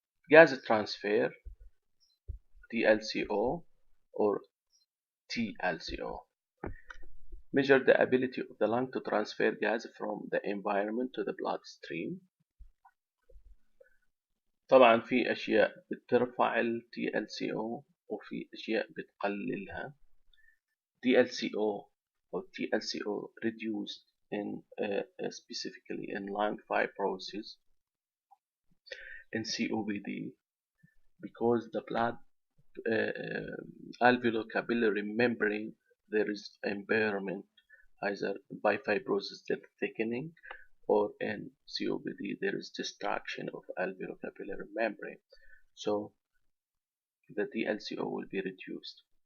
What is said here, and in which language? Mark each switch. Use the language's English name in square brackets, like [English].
[English] Gas transfer TLCO or TLCO measure the ability of the lung to transfer gas from the environment to the bloodstream. [Arabic] طبعا في أشياء بترفع ال TLCO وفي أشياء بتقللها. [English] TLCO or TLCO reduced in specifically in lung fibrosis in COPD because the blood alveolar-capillary membrane there is impairment either by fibrosis thickening or in COPD there is destruction of alveolar-capillary membrane, so the TLCO will be reduced.